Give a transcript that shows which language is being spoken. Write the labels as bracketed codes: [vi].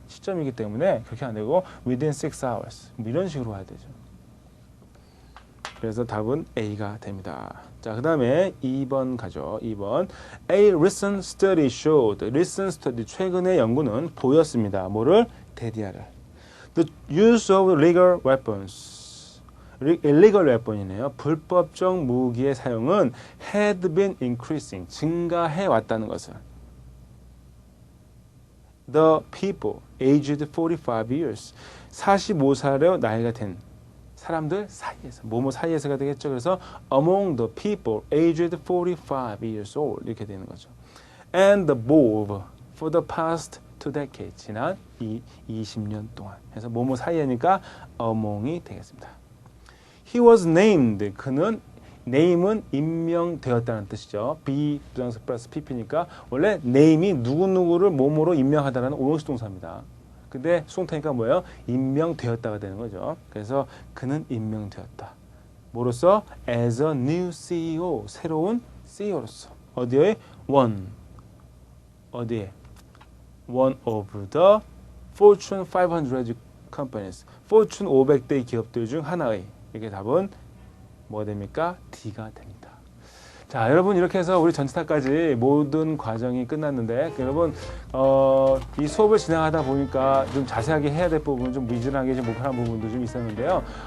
[ko] 시점이기 때문에 그렇게 안 되고 [en] within 6 hours [ko] 뭐 이런 식으로 와야 되죠. 그래서 답은 A가 됩니다. 자, 그 다음에 2번 가죠. 2번. [en] A recent study showed. [ko] recent study, 최근의 연구는 보였습니다. 뭐를? 대디아를. [en] The use of illegal weapons. illegal weapon이네요. [ko] 불법적 무기의 사용은 had been increasing. 증가해 왔다는 것을. [en] The people aged 45 years. [ko] 45살의 나이가 된 사람들 사이에서, 뭐뭐 사이에서가 되겠죠. [en] 그래서 among the people aged 45 years old [ko] 이렇게 되는 거죠. [en] And above for the past 2 decades [ko] 지난 20년 동안 해서 뭐뭐 사이에니까 among이 되겠습니다. [en] He was named [ko] 그는 name은 임명되었다는 뜻이죠. be 부정사 플러스 pp니까 원래 name이 누구누구를 뭐뭐로 임명하다라는 오형식 동사입니다. 근데 수동태니까 뭐예요? 임명되었다가 되는 거죠. 그래서 그는 임명되었다. 뭐로서? [en] As a new CEO. [ko] 새로운 CEO로서. 어디에? 어디에? [en] One of the Fortune 500 companies. [ko] Fortune 500대 기업들 중 하나의. 이게 답은 뭐가 됩니까? D가 됩니다. 자, 여러분 이렇게 해서 우리 전치사까지 모든 과정이 끝났는데 여러분 이 수업을 진행하다 보니까 좀 자세하게 해야 될 부분, 좀 미진하게 좀 못하는 부분도 좀 있었는데요.